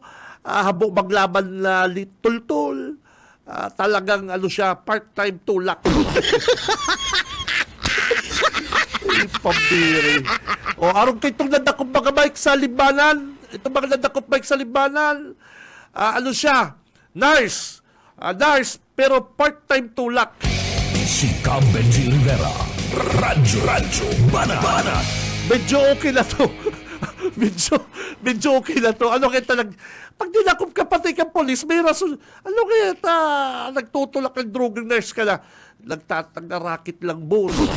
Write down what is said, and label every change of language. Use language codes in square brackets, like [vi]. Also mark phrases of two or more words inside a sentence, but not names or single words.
[bik] Habo maglaban na litultul. [tl] Talagang ano siya, part-time tulak. [bik] Pambiri. Arong kay itong nadakop mga Mike sa libanan. Itong mga nadakop Mike sa libanan. [tl] Ano siya? Nurse. Nurse, pero part-time tulak. Si Cam Benji Rivera. Radyo Banat. Medyo okay na to. medyo okay na to. [bik] Ano kaya pag dinakop ka pati kang polis, may rason. [tl] Ano kaya nagtutulak ng drug nurse ka na, nagtatanga-racket lang boss.